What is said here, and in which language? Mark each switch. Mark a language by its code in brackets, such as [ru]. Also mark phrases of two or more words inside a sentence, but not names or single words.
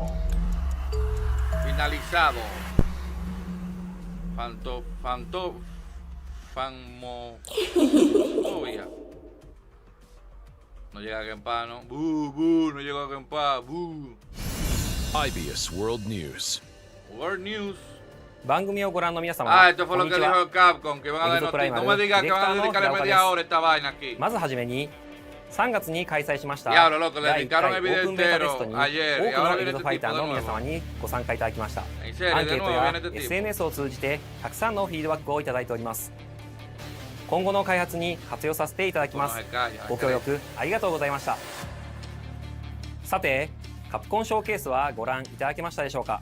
[es] Finalizado. No llega a Game Pass, ¿no? No llegó a Game Pass, [en] IBS World News. World News. [ja] 番組をご覧の皆様、 [es] esto fue lo que dijo Capcom, que van a dar noticias. No me digas que van a dedicarle media hora a esta vaina aquí. [ja] まずはじめに3月に開催しました第1回オープンベータテストに多くのエルドファイターの皆様にご参加いただきました。アンケートや SNS を通じてたくさんのフィードバックをいただいております。今後の開発に活用させていただきます。ご協力ありがとうございました。さてカプコンショーケースはご覧いただけましたでしょうか。